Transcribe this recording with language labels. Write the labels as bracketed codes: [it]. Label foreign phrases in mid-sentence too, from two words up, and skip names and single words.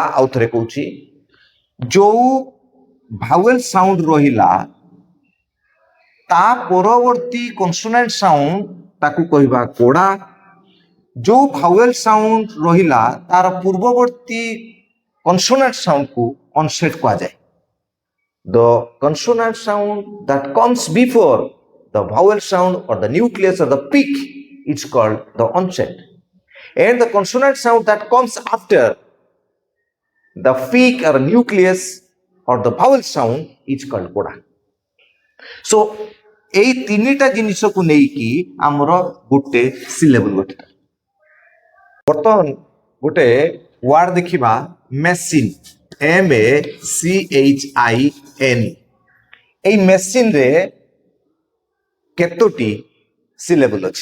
[or] ଆଉ ଥରେ କହୁଛି, ଯୋଉ [en] vowel sound [or] ରହିଲା ତା ପରବର୍ତ୍ତୀ [en] consonant sound [or] ତାକୁ କହିବା କୋଡା। ଯୋଉ [en] vowel sound [or] ରହିଲା ତାର ପୂର୍ବବର୍ତ୍ତୀ [en] consonant soundକୁ [or] ଅନସେଟ୍ କୁହାଯାଏ। [en] The consonant sound that comes before the vowel sound or the nucleus or the peak is called the onset, and the consonant sound that comes after the peak or nucleus or the vowel sound is called coda. [or] So ଏଇ ତିନିଟା ଜିନିଷକୁ ନେଇକି ଆମର ଗୋଟେ ସିଲେବୁଲ ଗଠିତ। ବର୍ତ୍ତମାନ ଗୋଟେ ୱାର୍ଡ ଦେଖିବା, ମେସିନ୍, MACHIN। এই ମେସିନ୍ରେ କେତୋଟି ସିଲେବୁଲ ଅଛି?